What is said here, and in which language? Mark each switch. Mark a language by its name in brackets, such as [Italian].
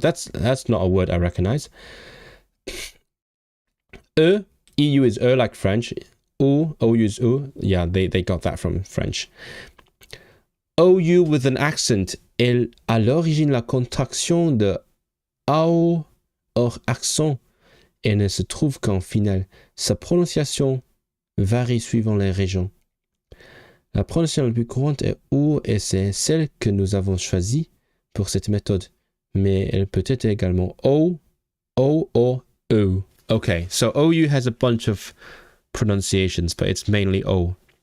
[English] That's not a word I recognize. EU is like French. OU is OU. Yeah, they got that from French. OU with an accent [French] est à l'origine la contraction de AO hors accent et ne se trouve qu'en finale. Sa prononciation varie suivant les régions. La prononciation la plus courante est OU et c'est celle que nous avons choisie pour cette méthode. Mais elle peut être également O or O. [English] Okay, so OU has a bunch of pronunciations, but it's mainly O.